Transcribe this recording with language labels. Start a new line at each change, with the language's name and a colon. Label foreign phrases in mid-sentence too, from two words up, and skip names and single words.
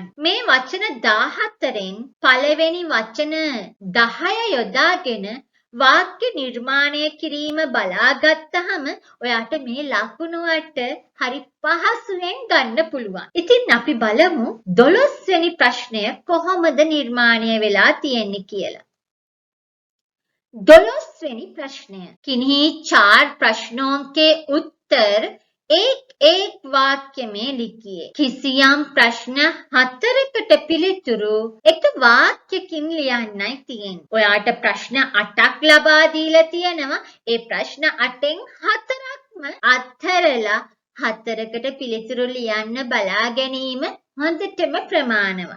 Sinhala: මේ වචන 14න් පළවෙනි වචන 10 යොදාගෙන වාක්‍ය නිර්මාණය කිරීම බලාගත්තහම ඔයාට මේ ලකුණු 8 හරි පහසුවෙන් ගන්න පුළුවන්. ඉතින් අපි බලමු 12 වෙනි ප්‍රශ්නය කොහොමද නිර්මාණය වෙලා තියෙන්නේ කියලා.
Hindi: 12 वेनी प्रश्न किन्हीं 4 प्रश्नों के उत्तर एक एक वाक्य में लिखिए.
Sinhala: කිසියම් ප්‍රශ්න 4කට පිළිතුරු එක වාක්‍යකින් ලියන්නයි තියෙන්නේ. ඔයාට ප්‍රශ්න 8ක් ලබා දීලා තියෙනවා. ඒ ප්‍රශ්න 8න් 4ක්ම අත්හැරලා 4කට පිළිතුරු ලියන්න බලා ගැනීම හොඳටම ප්‍රමාණවත්.